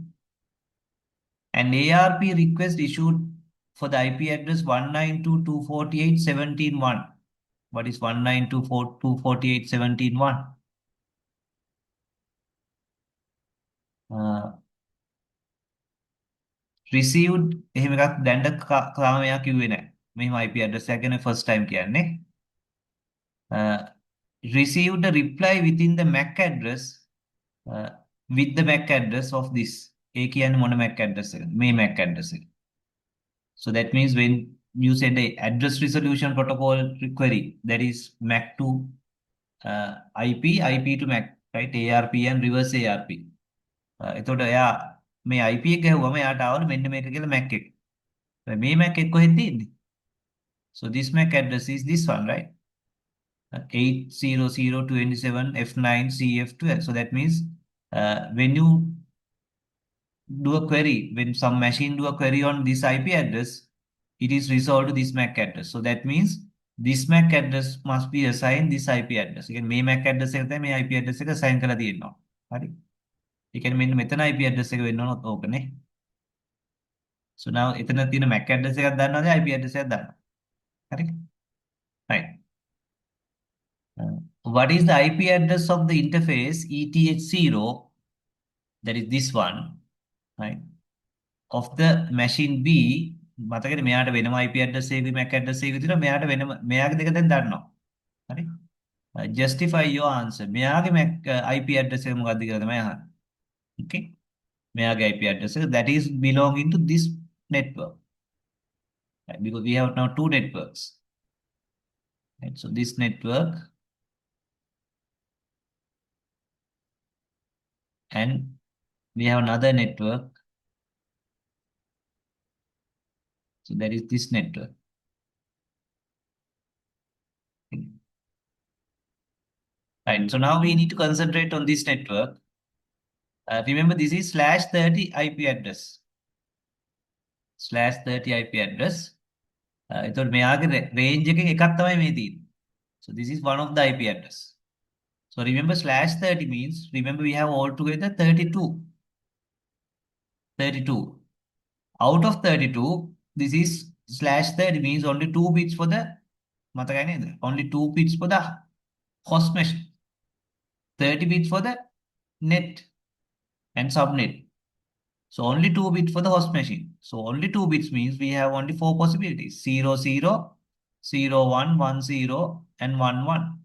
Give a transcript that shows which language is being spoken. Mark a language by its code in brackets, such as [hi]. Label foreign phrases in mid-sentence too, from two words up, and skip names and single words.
[en] An ARP request issued for the IP address 192.248.17.1. 1. 1. What is 192.248.17.1? [si] received එහෙම එකක් දැන්ට තාම මෙයා කිව්වේ නැහැ. මෙහෙම [en] IP address [si] එකක් ගැන [en] first time [si] කියන්නේ. [en] Received a reply within the MAC address uh, with the MAC address of this. [si] ඒ කියන්නේ මොන [en] MAC address [si] එකද? මේ [en] MAC address [si] එක. [en] So that means when you send a address resolution protocol query, that is MAC to IP to MAC, right? ARP and reverse ARP. [si] එතකොට එයා මේ IP එක ගැහුවම එයාට ආවලු මෙන්න මේක කියලා MAC එක. මේ MAC එක කොහෙද තියෙන්නේ? [en] So this MAC address is this one, right? 80027F9CF12. So that means when you do a query, when some machine do a query on this IP address, it is resolved to this MAC address. So that means this MAC address must be assigned this IP address. Again, [si] මේ [en] MAC address [si] එකට තමයි මේ [en] IP address [si] එක assign කරලා තියෙනවා. හරි. ඒ කියන්නේ මෙන්න මෙතන [en] IP address [si] එක වෙන්න ඕන ඕකනේ. [en] So now [si] එතන තියෙන [en] MAC address [si] එකක් දන්නවද [en] IP address [si] එකක් දන්නවද? හරි. [en] Right. What is the IP address of the interface ETH0? That is this one, right? Of the machine B. මතකද මෙයාට වෙනම IP address එකක MAC address එකක තියෙනවා මෙයාට වෙනම මෙයාගේ දෙක දැන් දන්නවා. හරි? Justify your answer. [si] මෙයාගේ [en] MAC IP address [si] එක මොකක්ද කියලා තමයි අහන්නේ. [en] Okay? මෙයාගේ IP address එක that is belonging to this network. Right? Because we have now two networks. Right? So this network and we have another network. So that is this network. Right. So now we need to concentrate on this network. Remember, this is /30 IP address. /30 IP address. [si] එතකොට මෙයාගේ range එකෙන් එකක් තමයි මේ තියෙන්නේ. [en] So this is one of the IP address. So remember /30 means, remember we have altogether 32. 32. Out of 32, this is /30 means only 2 bits for the, [si] මතකයි නේද? [en] Only 2 bits for the host machine. 30 bits for the net and subnet. So only 2 bits for the host machine. So only 2 bits means we have only 4 possibilities. 0, 0, 0, 1, 1, 0, and 1, 1.